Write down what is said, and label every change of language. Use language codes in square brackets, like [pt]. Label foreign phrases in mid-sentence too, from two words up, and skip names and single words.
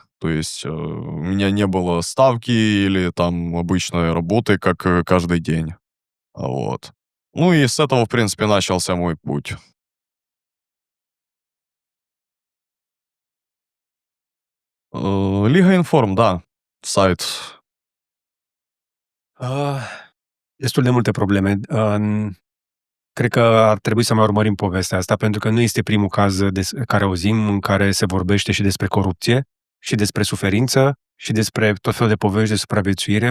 [ru] То есть у меня не было ставки или там обычной работы, как каждый день. Вот. Ну и с этого, в принципе, начался мой путь. Лига Информ, да, сайт. [ro] Destul de multe probleme. Cred că ar trebui să mai urmărim povestea asta, pentru că nu este primul caz care auzim în care se vorbește și despre corupție, și despre suferință, și despre tot felul de povești de supraviețuire.